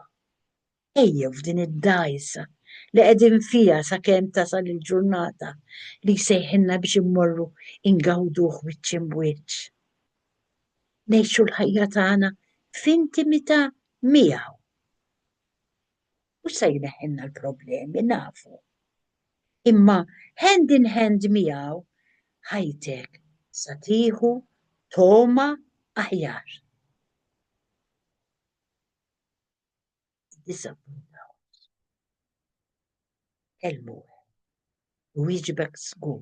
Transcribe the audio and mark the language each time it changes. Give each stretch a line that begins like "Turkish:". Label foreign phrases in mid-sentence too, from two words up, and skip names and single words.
Maltese: Ejjew f'din id-dajsa li qegħdin fiha sakemm tasal il-ġurnata li jsejħilna biex immorru ingawduh wiċċ imbuċċ. Ngħixu l-ħajja tagħna f'intimità miegħu. Mhux se jneħħilna l-problemi, nafu. Imma
English: hand in hand
Maltese: miegħu ħajtek sa tieħu toma aħjar. Disappuntaw. Kelmu. Wieġbek żgur.